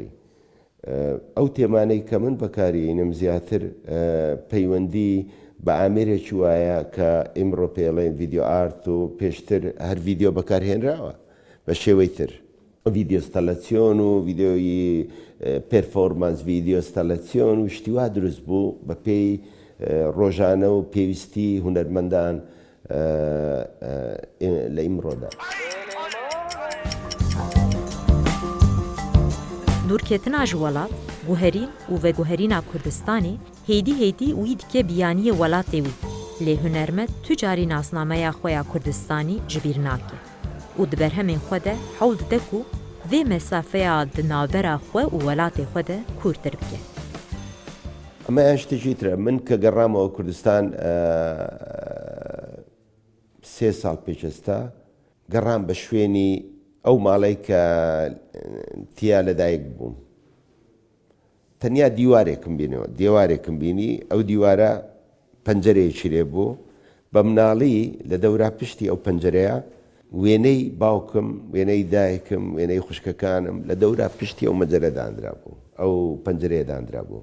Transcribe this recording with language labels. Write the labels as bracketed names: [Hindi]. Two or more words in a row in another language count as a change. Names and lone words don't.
[Central Kurdish] ئەو تێمانەی کە من بەکارهێنم زیاتر پەیوەندی بە ئامێرێکی وایە کە ئیمڕۆ پێڵێن [English] video art [Central Kurdish] و پێشتر هەر ڤیدیۆ بەکارهێنراوە بە شێوەی تر [English] video installation [Central Kurdish] و ڤیدیۆی پێرفۆرمانس [English] video installation [Central Kurdish] و شتیوا دروست بوو بە پێی ڕۆژانە و پێویستی هونەرمەندان لە ئیمڕۆدا. [Kurdish] دوورکێتنا ji welat guherîn û veguherîna Kurdistanê hêdî hêdî wî dike biyaniye welatê wî lê hunermend tu carî nasnameya xwe ya Kurdistanî ji bîr nake û di berhemên xwe de hewl dide ku vê mesafeya di navbera xwe û welatê xwe de kûrtir bike. [Central Kurdish] ئەمە یان شتێکی ترە من کە گەڕامەوە کوردستان 3 ساڵ پێشەستا گەڕام بە شوێنی ئەو ماڵی کە تیا لەدایک بووم تەنیا دیوارێکم بینی ئەو دیوارە پەنجەرەیەکی لێ بوو بە مناڵی لە دەورا پشتی ئەو پەنجەرەیە وێنەی باوکم وێنەی دایکم وێنەی خوشکەکانم لە دەورا پشتی ئەو مەجەرە دانرا بوو ئەو پەنجەرەیە دانرا بوو.